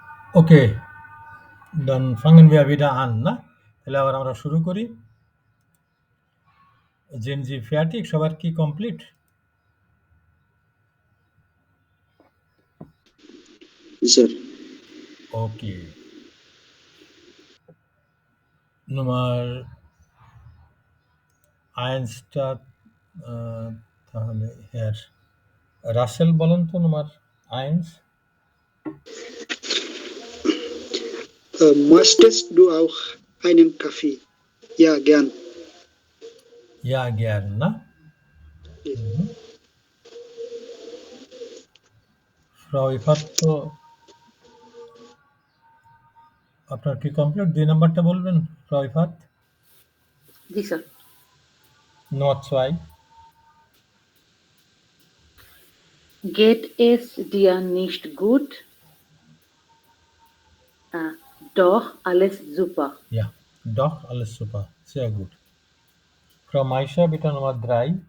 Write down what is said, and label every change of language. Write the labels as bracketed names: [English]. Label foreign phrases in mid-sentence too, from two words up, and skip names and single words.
[German] Okay, dann fangen wir wieder an, [Bangla] না? তাহলে আবার আমরা শুরু করি। জেনজি fertig? সবার কি কমপ্লিট? স্যার ওকে। Nummer 1 টা তাহলে Herr রাসেল বলেন তো Nummer 1। [German] Möchtest du auch einen Kaffee? Ja, gern. Ja, gern, [Bangla] না? Frau ইফাত তো আপনার কি কমপ্লিট? 2 নাম্বারটা বলবেন Frau ইফাত? জি স্যার। [German] Nummer 2। Geht es dir nicht gut? Doch, alles super. Ja, doch, alles super. Sehr gut. Frau Maisha, bitte Nummer 3।